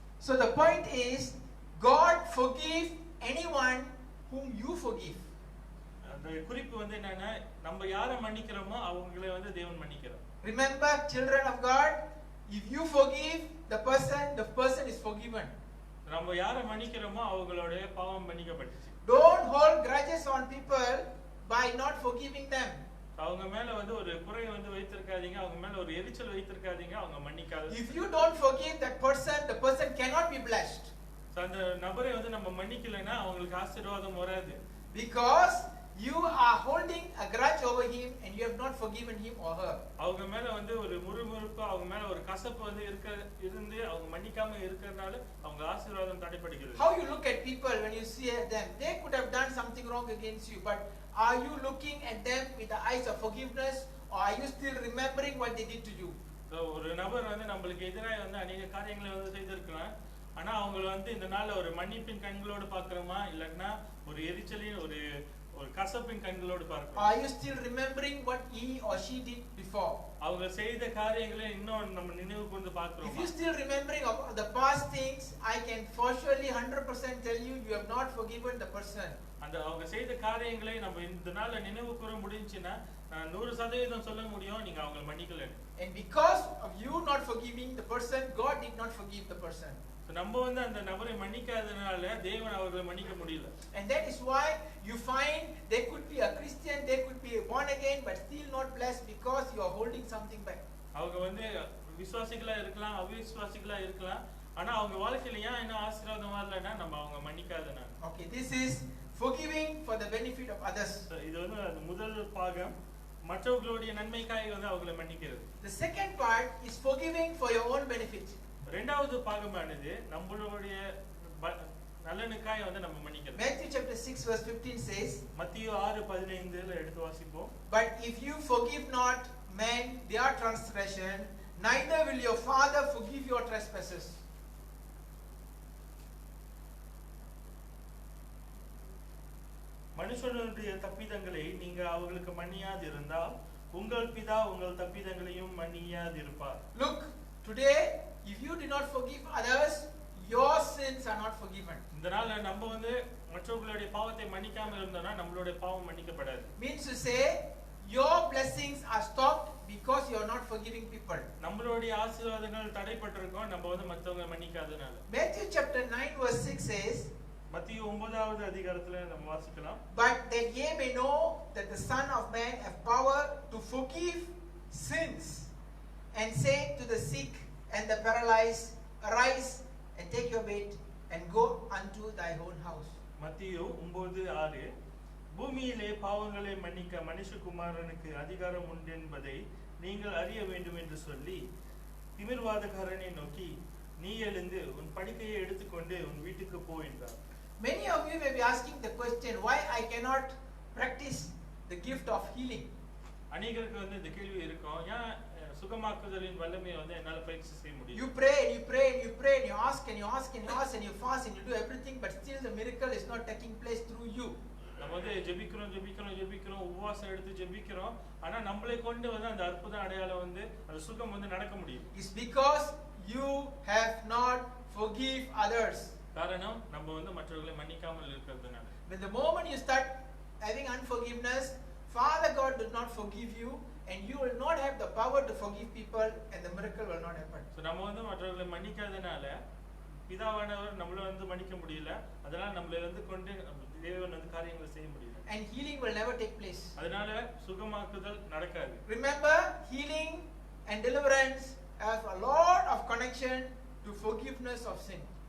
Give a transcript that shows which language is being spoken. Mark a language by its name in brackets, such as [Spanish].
[English] So the point is, God forgive anyone whom you forgive. [Tamil] அந்த குறிப்பு வந்து என்னன்னா நம்ம யாரை மன்னிக்கிறோமோ அவங்களை வந்து தேவன் மன்னிக்கிறார். [English] Remember, children of God, if you forgive the person is forgiven. [Tamil] நம்ம யாரை மன்னிக்கிறோமோ அவங்களோட பாவம் மன்னிக்கப்பட்டுச்சு. [English] Don't hold grudges on people by not forgiving them. [Tamil] அவங்க மேல வந்து ஒரு குறை வந்து வைத்திருக்காதீங்க, அவங்க மேல ஒரு எரிச்சல் வைத்திருக்காதீங்க, அவங்க மன்னிக்காத. [English] If you don't forgive that person, the person cannot be blessed. [Tamil] அந்த நபரை வந்து நம்ம மன்னிக்கலைன்னா அவங்களுக்கு ஆசீர்வாதம் வராது. [English] Because you are holding a grudge over him and you have not forgiven him or her. [Tamil] அவங்க மேல வந்து ஒரு முறுமுறுப்பு, அவங்க மேல ஒரு கசப்பு வந்து இருந்து அவங்க மன்னிக்காம இருக்கிறதுனால அவங்க ஆசீர்வாதம் தடைபடுகிறது. [English] How you look at people when you see at them, they could have done something wrong against you, but are you looking at them with the eyes of forgiveness, or are you still remembering what they did to you? [Tamil] ஒரு நபர் வந்து நம்மளுக்கு எதிராக வந்து அநேக காரியங்களை வந்து செய்திருக்கலாம். ஆனா அவங்க வந்து இந்த நாள்ல ஒரு மன்னிப்பின் கண்களோடு பார்க்கறோமா, இல்லன்னா ஒரு எரிச்சலின் ஒரு கசப்பின் கண்களோடு பார்க்கறோம். [English] Are you still remembering what he or she did before? [Tamil] அவங்க செய்த காரியங்களை இன்னும் நம்ம நினைவு கூர்ந்து பார்க்கறோம். [English] If you still remembering of the past things, I can for surely 100% tell you you have not forgiven the person. [Tamil] அந்த அவங்க செய்த காரியங்களை நம்ம இந்த நாள்ல நினைவு கூர முடிஞ்சினா 100% சொல்ல முடியும் நீங்க அவங்களை மன்னிக்கல. [English] And because of you not forgiving the person, God did not forgive the person. [Tamil] நம்ம வந்து அந்த நபரை மன்னிக்காதனால தேவன் அவர்களை மன்னிக்க முடியல. [English] And that is why you find they could be a Christian, they could be born again, but still not blessed because you are holding something back. [Tamil] அவங்க வந்து விசுவாசிகளா இருக்கலாம், அவிசுவாசிகளா இருக்கலாம். ஆனா அவங்க வாழ்க்கையில ஏன் என்ன ஆசீர்வாதம் வரலன்னா நம்ம அவங்க மன்னிக்காதனால. [English] Okay, this is forgiving for the benefit of others. [Tamil] இது வந்து அந்த முதல் பாகம் மற்றவர்களுடைய நன்மைக்காக வந்து அவங்களை மன்னிக்கிறது. [English] The second part is forgiving for your own benefit. [Tamil] இரண்டாவது பாகமானது நம்மளுடைய நலனுக்காக வந்து நம்ம மன்னிக்கிறது. [English] Matthew chapter 6 verse 15 says, [Tamil] மத்தேயு 6:15ல எடுத்து வாசிப்போம். [English] But if you forgive not men their transgression, neither will your Father forgive your trespasses. [Tamil] மனுஷனுடைய தப்பிதங்களை நீங்க அவங்களுக்கு மன்னியாதிருந்தால் உங்கள் பிதா உங்கள் தப்பிதங்களையும் மன்னியாதிருப்பார். [English] Look, today if you do not forgive others, your sins are not forgiven. [Tamil] இந்த நாள்ல நம்ம வந்து மற்றவங்களுடைய பாவத்தை மன்னிக்காம இருந்தோம்னா நம்மளுடைய பாவம் மன்னிக்கப்படாது. [English] Means to say your blessings are stopped because you are not forgiving people. [Tamil] நம்மளுடைய ஆசீர்வாதங்கள் தடைபட்டிருக்கும் நம்ம வந்து மற்றவங்க மன்னிக்காதனால. [English] Matthew chapter 9 verse 6 says, [Tamil] மத்தேயு 9வது அதிகாரத்துல நம்ம வாசிக்கலாம். [English] But that ye may know that the Son of Man have power to forgive sins, and say to the sick and the paralyzed, Arise and take your bed and go unto thy own house. [Tamil] மத்தேயு 9:6 பூமியிலே பாவங்களை மன்னிக்க மனுஷகுமாரனுக்கு அதிகாரம் உண்டு என்பதை நீங்கள் அறிய வேண்டும் என்று சொல்லி திமிர்வாதக்காரனை நோக்கி நீ எழுந்து உன் படுக்கையை எடுத்துக்கொண்டு உன் வீட்டுக்கு போ என்றார். [English] Many of you may be asking the question, why I cannot practice the gift of healing? [Tamil] அநேகருக்கு வந்து இந்த கேள்வி இருக்கும், ஏன் சுகமாக்குதலின் வல்லமையை வந்து என்னால பயிற்சி செய்ய முடியும்? [English] You pray and you pray and you pray and you ask and you ask and you ask and you fast and you do everything, but still the miracle is not taking place through you. [Tamil] நம்ம வந்து ஜெபிக்கிறோம் உபவாசம் எடுத்து ஜெபிக்கிறோம், ஆனா நம்மளை கொண்டு வந்து அந்த அற்புத அடையாளம் வந்து அந்த சுகம் வந்து நடக்க முடியும். [English] It's because you have not forgive others. [Tamil] காரணம் நம்ம வந்து மற்றவர்களை மன்னிக்காமல் இருக்கிறதுனால. [English] When the moment you start having unforgiveness, Father God does not forgive you, and you will not have the power to forgive people, and the miracle will not happen. [Tamil] So நம்ம வந்து மற்றவர்களை மன்னிக்காதனால பிதாவானவர் நம்மள வந்து மன்னிக்க முடியல, அதனால நம்மளை வந்து கொண்டு தேவன் வந்து காரியங்களை செய்ய முடியல. [English] And healing will never take place. [Tamil] அதனால சுகமாக்குதல் நடக்காது. [English] Remember, healing and deliverance have a lot of connection to forgiveness of sin.